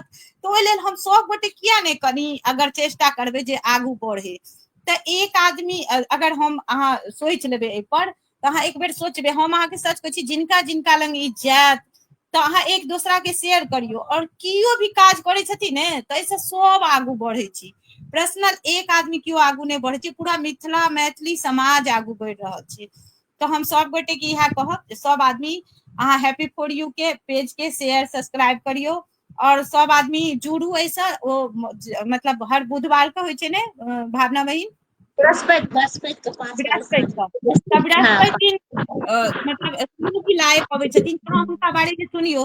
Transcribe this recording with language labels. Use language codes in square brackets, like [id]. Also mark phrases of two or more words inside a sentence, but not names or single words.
[mai] तो ओहि लेल हम सब गोटे किया ने कनी अगर चेष्टा करबै जे आगू बढ़े, तऽ एक आदमी अगर हम अहाँ सोचि लेबै एहिपर, तऽ अहाँ एक बेर सोचबै, हम अहाँके सच कहै छी जिनका जिनका लग ई जायत तऽ अहाँ एक दोसरा के शेयर करियौ, और कियो भी काज करै छथिन ने तऽ एहिसँ सब आगू बढ़ै छी। पर्सनल एक आदमी क्यों आगू नहीं बढ़े छै, पूरा मिथिला मैथिली समाज आगू बढ़ि रहल छै। तो हम सब गोटे के इएह कहब, सब आदमी अहाँ हैप्पी फॉर यू के पेज के [en] share subscribe [mai] करियो, और सब आदमी जुड़ू ऐसा, ओ मतलब हर बुधवार के होइ छै ने भावना बहिन, बृहस्पति के 5 बजे बृहस्पति साँझ। तब हाँ, बृहस्पति दिन मतलब भी लाइव अबै छथिन, तो हुनका बारे में सुनियो।